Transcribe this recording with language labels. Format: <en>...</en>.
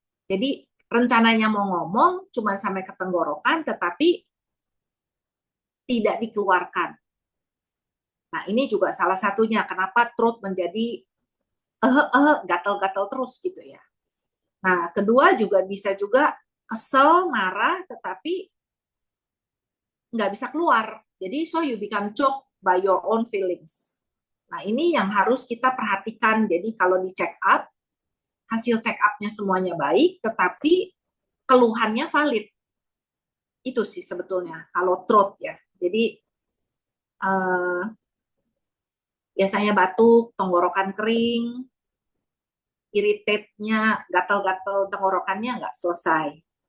<id>Jadi rencananya mau ngomong cuma sampai ke tenggorokan tetapi tidak dikeluarkan. Nah, ini juga salah satunya kenapa throat menjadi gatal-gatal terus gitu ya. Nah, kedua juga bisa juga kesel, marah, tetapi nggak bisa keluar.</id> <en>Jadi, so you become choked by your own feelings.</en> <id>Nah, ini yang harus kita perhatikan. Jadi, kalau di check up, hasil check up-nya semuanya baik, tetapi keluhannya valid. Itu sih sebetulnya, kalau throat ya. Jadi, biasanya batuk, tenggorokan kering, irritate-nya, gatal-gatal tenggorokannya nggak selesai.</id>